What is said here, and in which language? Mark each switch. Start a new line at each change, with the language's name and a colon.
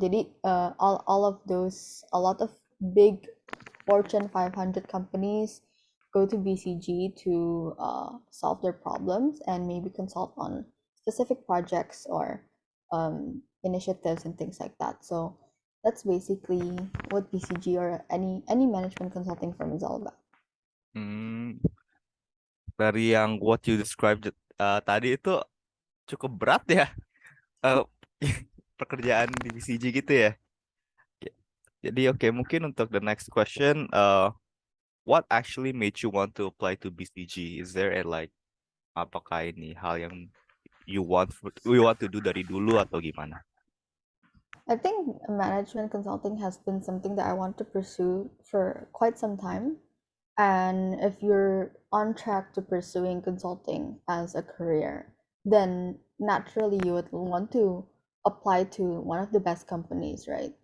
English: Jadi all of those, a lot of big Fortune 500 companies go to BCG to solve their problems and maybe consult on specific projects or initiatives and things like that. So that's basically what BCG or any management consulting firm is all about.
Indonesian: Hmm, dari yang what you described tadi itu cukup berat ya.
English: eh, Pekerjaan di BCG gitu ya. Jadi oke, mungkin untuk the next question, what actually made you want to apply to BCG?
Indonesian: Is there a like apakah ini hal yang you want to do dari dulu atau gimana?
English: I think management consulting has been something that I want to pursue for quite some time. And if you're on track to pursuing consulting as a career, then naturally you would want to apply to one of the best companies, right?